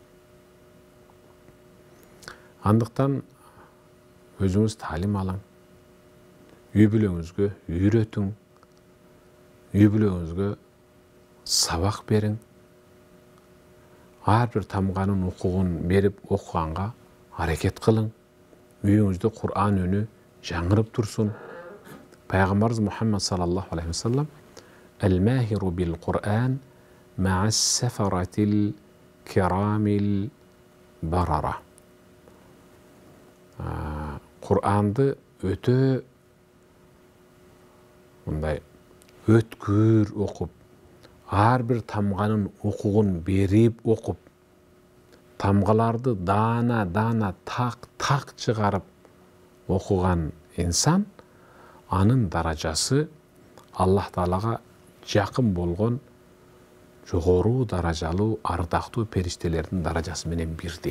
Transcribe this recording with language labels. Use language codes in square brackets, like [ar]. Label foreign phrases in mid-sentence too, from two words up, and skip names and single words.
[ky] Андыктан өзүңүз таалим алың, үй бүлөңүзгө үйрөтүң, үй бүлөңүзгө сабак бериң. Ар бир тамганын укугун берип окуганга аракет кылың. Үйүңүздө Кур'ан үнү жаңырып турсун. Пайгамбарыбыз Мухаммад [ar] صلى الله عليه وسلم الماهر بالقرآن مع السفرة الكرام البررة». [ky] Кур'анды өтө мындай өткүр окуп, ар бир тамганын укугун берип окуп, тамгаларды дана так чыгарып окуган инсан, анын даражасы Аллах Таалага жакын болгон жогору даражалуу ардактуу периштелердин даражасы менен бирдей.